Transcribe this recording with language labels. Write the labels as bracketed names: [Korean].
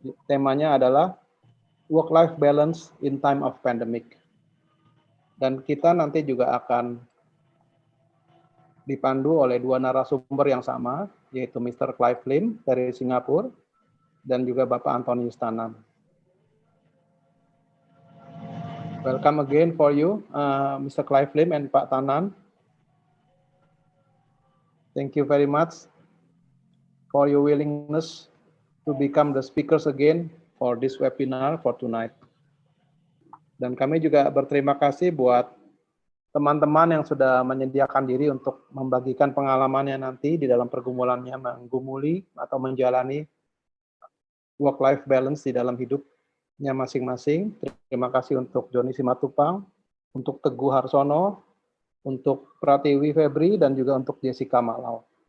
[Indonesian] Temanya adalah [English] work-life balance in time of pandemic. [Indonesian] Dan kita nanti juga akan dipandu oleh dua narasumber yang sama, yaitu Mr. Clive Lim dari Singapura dan juga Bapak Antonius Tanan. [English] Welcome again for you, Mr. Clive Lim and Pak Tanan. Thank you very much for your willingness to become the speakers again for this webinar for tonight. [Indonesian] Dan kami juga berterima kasih buat teman-teman yang sudah menyediakan diri untuk membagikan pengalamannya nanti di dalam pergumulannya menggumuli atau menjalani work-life balance di dalam hidupnya masing-masing. Terima kasih untuk Joni Simatupang, untuk Teguh Harsono, untuk Pratiwi Febri, dan juga untuk Jessica Malau.